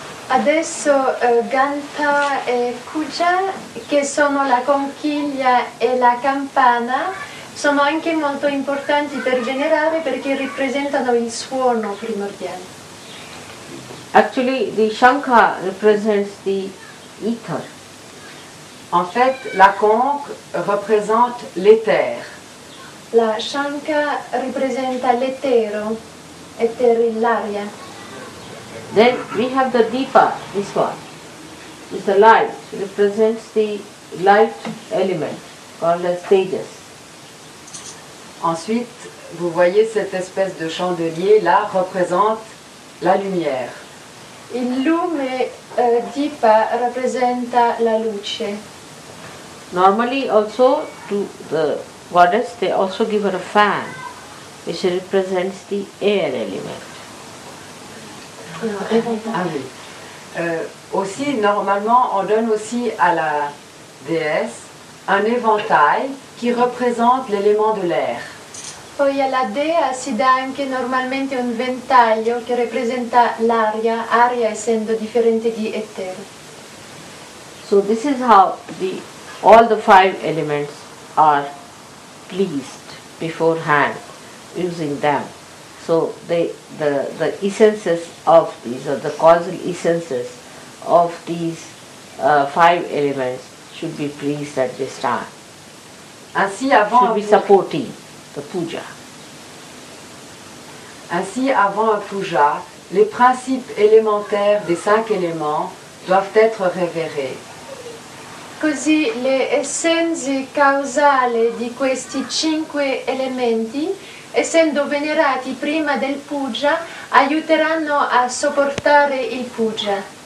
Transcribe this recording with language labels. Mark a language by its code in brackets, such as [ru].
[it] Adesso Ganta e Puja, che sono la conchiglia e la campana, sono anche molto importanti per venerare perché rappresentano il suono primordiale. [en] Actually, the Shankha represents the ether. [fr] En fait, la conque représente l'éther. [it] La Shankha rappresenta l'etero, l'aria. [en] Then we have the Deepa, this one. Is the light, represents the light element called as Tejas. [fr] Ensuite, vous voyez cette espèce de chandelier là représente la lumière. [it] Il lume Deepa rappresenta la luce. [en] Normally also to the goddess they also give her a fan which represents the air element. [fr] Ah oui. Aussi, normalement, on donne aussi à la déesse un éventail qui représente l'élément de l'air. [it] Poi alla dea si dà anche normalmente un ventaglio che rappresenta l'aria, aria essendo differente di etero. [en] So this is how all the 5 elements are pleased beforehand using them. So the essences of these, or the causal essences of these 5 elements should be pleased at this time. [fr] Ainsi, [en] Should be supporting the puja. [fr] Ainsi, avant un puja, les principes élémentaires des 5 éléments doivent être révérés. [it] Così le essenze causali di questi 5 elementi, essendo venerati prima del puja, aiuteranno a sopportare il puja.